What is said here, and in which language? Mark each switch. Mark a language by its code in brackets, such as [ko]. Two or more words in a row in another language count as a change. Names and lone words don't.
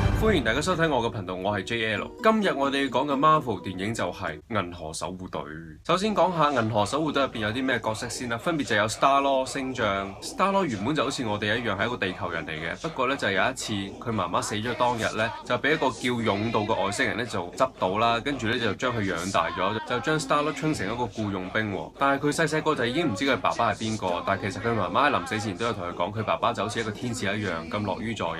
[yue] 歡迎大家收睇我嘅頻道，我係 JL。今日我哋講嘅 Marvel 電影就係《銀河守護隊》。首先講下《銀河守護隊》入邊有啲咩角色先啦，分別就有 Star-Lord 星將。Star-Lord 原本就好似我哋一樣係一個地球人嚟嘅，不過咧就有一次佢媽媽死咗當日咧，就俾一個叫勇道嘅外星人咧就執到啦，跟住咧就將佢養大咗，就將 Star-Lord 稱成一個僱傭兵。但係佢細細個就已經唔知佢爸爸係邊個，但係其實佢媽媽喺臨死前都有同佢講，佢爸爸就好似一個天使一樣咁樂於助人。